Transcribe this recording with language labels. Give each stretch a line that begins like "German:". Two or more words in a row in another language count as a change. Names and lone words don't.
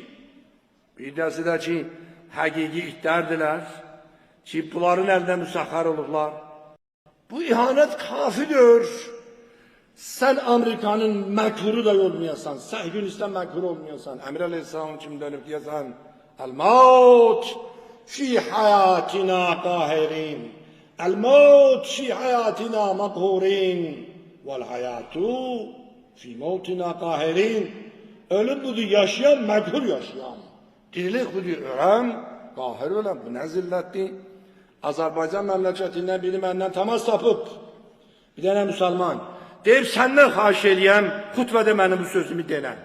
Azerbaijani: Bir dəsi də ki, həqiqi itlərdirlər ki, bunların əlində müsəxxər olurlar. Bu ihanət kafidir. Sen Amerika'nın məkhuru da olmayasan, Səhyunistan məkhuru olmayasan, Əmir Aleyhisselam kimi dönüb deyəsən,
Arabic: الموت في حياتنا قاهرين، الموت في حياتنا مقهورين، والحياة في موتنا قاهرين.
Azerbaijani: Ölüm budur, yaşayan, məkhur yaşayan. Dirilik budur, öləm, qahir öləm. Bu nə zillətdir? Azərbaycan məmləkətindən biri məndən təmas tapıb, bir dənə müsəlman. Deyib, səndən xahiş eləyəm, xutbədə mənim bu sözümü denən.